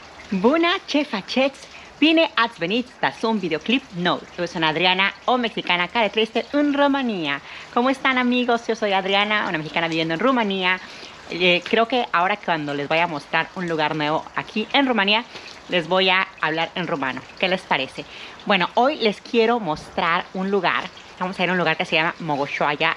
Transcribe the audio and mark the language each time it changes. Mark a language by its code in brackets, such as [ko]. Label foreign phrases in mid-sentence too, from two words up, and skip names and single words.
[ro] Bună ce faceți? Bine ați venit la un videoclip nou. [es] Yo soy [ro] Adriana, o mexicana care trăiește în Rumanía. [es] ¿Cómo están, amigos? Yo soy Adriana, una mexicana viviendo en Rumanía. Creo que ahora cuando les voy a mostrar un lugar nuevo aquí en Rumanía, les voy a hablar en rumano. ¿Qué les parece? Bueno, hoy les quiero mostrar un lugar. Vamos a ir a un lugar que se llama Mogoșoaia.